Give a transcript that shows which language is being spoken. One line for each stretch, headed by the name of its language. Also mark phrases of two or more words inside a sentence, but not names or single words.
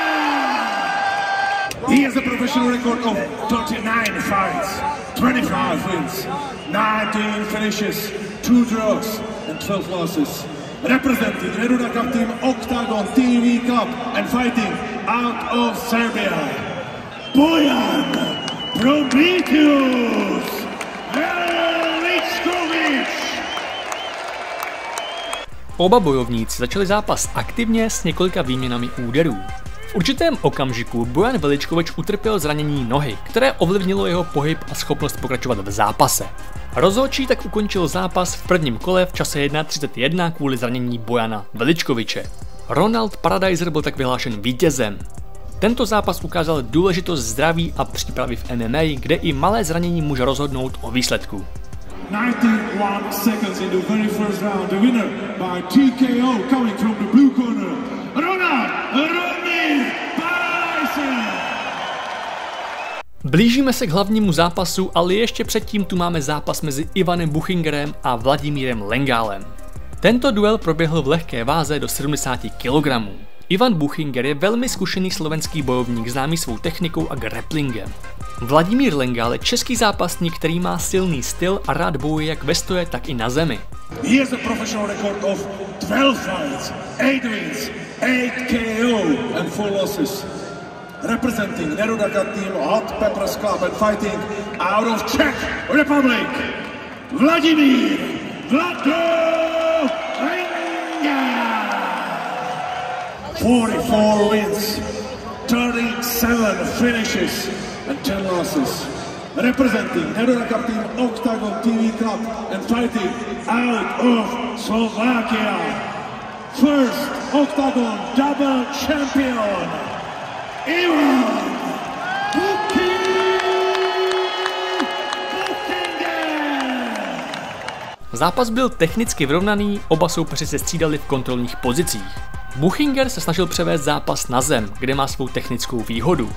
English: He has a professional record of 39 fights, 25 wins, 19 finishes, 2 draws and 12 losses. Representing Neruda Cup team Octagon TV Cup and fighting out of Serbia, Bojan Prometheus Veličkovič.
Czech: Oba bojovníci začali zápas aktivně s několika výměnami úderů. V určitém okamžiku Bojan Veličkovič utrpěl zranění nohy, které ovlivnilo jeho pohyb a schopnost pokračovat v zápase. Rozhodčí tak ukončil zápas v prvním kole v čase 1:31 kvůli zranění Bojana Veličkoviče. Ronald Paradiser byl tak vyhlášen vítězem. Tento zápas ukázal důležitost zdraví a přípravy v MMA, kde i malé zranění může rozhodnout o výsledku.
English: 91 seconds in the very first round. The winner by TKO coming from the blue corner, Ronald Paradiser.
Czech: Blížíme se k hlavnímu zápasu, ale ještě předtím tu máme zápas mezi Ivanem Buchingerem a Vladimírem Lengálem. Tento duel proběhl v lehké váze do 70 kg. Ivan Buchinger je velmi zkušený slovenský bojovník známý svou technikou a grapplingem. Vladimír Lengál je český zápasník, který má silný styl a rád bojuje jak ve stoje, tak i na zemi.
English: He has a professional record of 12 fights, 8 wins, 8 KO and 4 losses. Representing Neruda Cup team Hot Peppers Club and fighting out of Czech Republic, Vladimír Vlado Lengál. 44 wins, 37 finishes and 10 losses. Representing Neruda Cup team Octagon TV Club and fighting out of Slovakia, first Octagon double champion, Ivan Buchinger.
Czech: Zápas byl technicky vyrovnaný, oba soupeři se střídali v kontrolních pozicích. Buchinger se snažil převést zápas na zem, kde má svou technickou výhodu.